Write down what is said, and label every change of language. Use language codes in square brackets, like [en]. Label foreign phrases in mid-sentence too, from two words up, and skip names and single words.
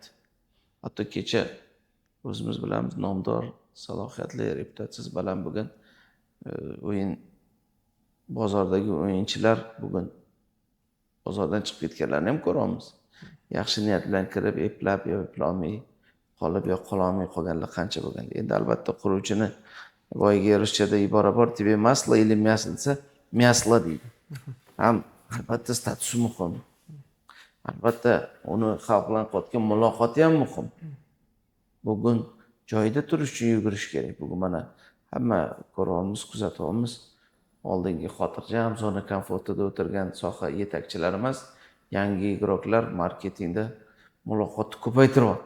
[uz] Hatto kecha o'zimiz bilamiz, nomdor, salohiyatli, reputatsiyasi baland bo'lgan o'yin bozordagi o'yinchilar bugun bozordan chiqib ketganlarni ham ko'ramiz. Yaxshi niyat bilan kirib, eplab yo eplolmay qolib yo qololmay qolganlar qancha bo'lgan. Endi albatta quruvchini boyagi ruschada ibora bor, [ru] тебе масло или мясо desa, мясlo deydi. [uz] Ham albatta statusi muhim. Albatta uni xalq bilan qotgan muloqoti ham muhim. Bugun joyida turish uchun yugurish kerak. Bugun mana hamma ko'ramiz, kuzatyapmiz. Oldingi xotirjam zona komfortida o'tirgan soha yetakchilari emas, yangi igroklar marketingda muloqotni ko'paytiryapti.